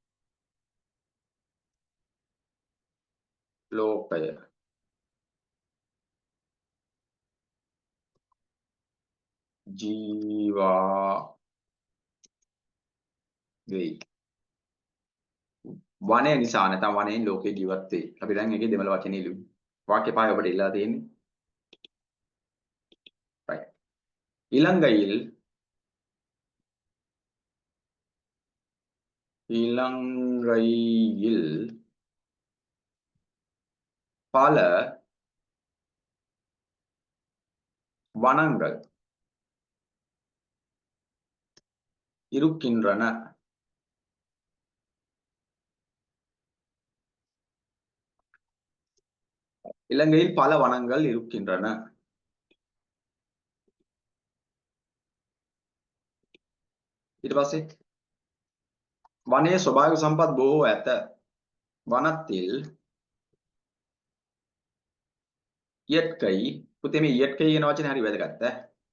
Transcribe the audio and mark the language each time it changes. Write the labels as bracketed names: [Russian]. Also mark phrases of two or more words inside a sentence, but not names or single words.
[Sinhala] ලෝකය ජීවා වෙයි. වනය නිසා නැත්නම් වනයෙන් ලෝකයේ ජීවත් වෙයි. අපි දැන් ඒකේ දෙමළ වචනේ ලියමු. වාක්‍ය පහයි ඔබට ඉල්ලලා තියෙන්නේ. [English] right. [Tamil] இலங்கையில் பல வனங்கள் இருக்கின்றன. இலங்கையில் பல வனங்கள் இருக்கின்றன. [Sinhala] ඊට පස්සේ වනයේ ස්වභාවික සම්පත් බොහෝ ඇත. [Tamil] වනத்தில் இயற்கை [Sinhala] පුතේ මේ இயற்கை කියන වචනේ හරි වැදගත් ඈ.